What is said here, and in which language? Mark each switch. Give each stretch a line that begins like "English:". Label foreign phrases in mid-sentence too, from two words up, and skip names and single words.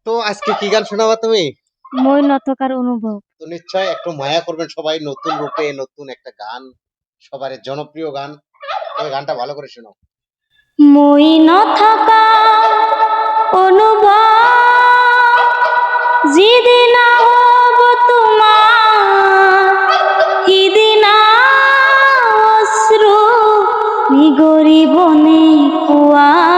Bangla: তো আজকে কি গান শোনাবা তুমি?
Assamese: মই ন থাকার অনুভব।
Bangla: তো নিশ্চয় একটু মায়া করবেন সবাই, নতুন রূপে নতুন একটা গান, সবার জনপ্রিয় গান। তুমি গানটা ভালো করে শোনাও।
Assamese: মই ন থাকা অনুভব যিদিনা হব তোমার সিদিনা অশ্রু নিগরিবনে কোৱা